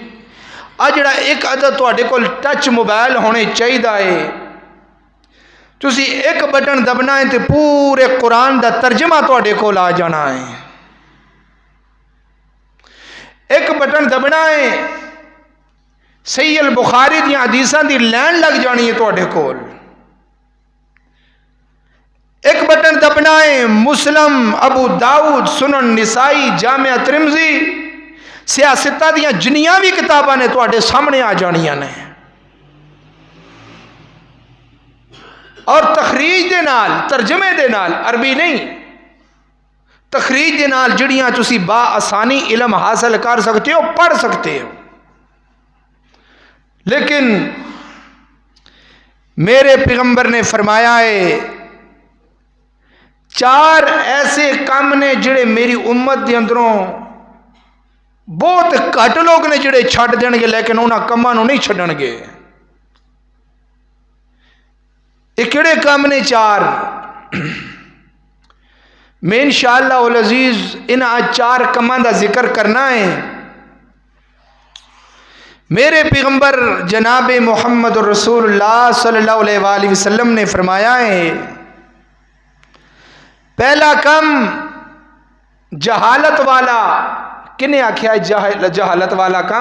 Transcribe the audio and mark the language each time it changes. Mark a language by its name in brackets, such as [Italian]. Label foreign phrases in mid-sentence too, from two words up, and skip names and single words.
[Punjabi] جڑا ایک عدد تواڈے کول ٹچ موبائل ہونے چاہیے، تسی ایک بٹن دبنا ہے تو پورے قرآن دا ترجمہ تواڈے کول آ جانا ہے۔ ایک بٹن دبنا ہے صحیح البخاری دی حدیثاں دی لین لگ جانی ہے تواڈے کول۔ ایک بٹن دبنا ہے مسلم، ابو داؤد، سنن نسائی، جامع ترمذی، سیاستہ دیاں جنیاں بھی کتاباں نے تواڈے سامنے آ جانیاں نے، اور تخریج دے نال، ترجمے دے نال، عربی نہیں، تخریج دے نال جڑیاں تسی با آسانی علم حاصل کر سکتے ہو، پڑھ سکتے ہو۔ لیکن میرے پیغمبر نے فرمایا ہے 4 ایسے کام نے جڑے میری امت دے اندروں بہت گھٹ لوگ نے جڑے چھڈ دین گے، لیکن انہاں کماں نوں نہیں چھڈن گے۔ یہ کہڑے کام نے 4؟ میں [Arabic] انشاءاللہ العزیز [Punjabi] ان 4 کاماں دا ذکر کرنا ہے۔ [Urdu] میرے پیغمبر جناب محمد رسول اللہ [Arabic] صلی اللہ علیہ وآلہ وسلم [Urdu] نے فرمایا ہے پہلا کام جہالت والا، [Punjabi] کنے آکھیا ہے جہالت والا کام؟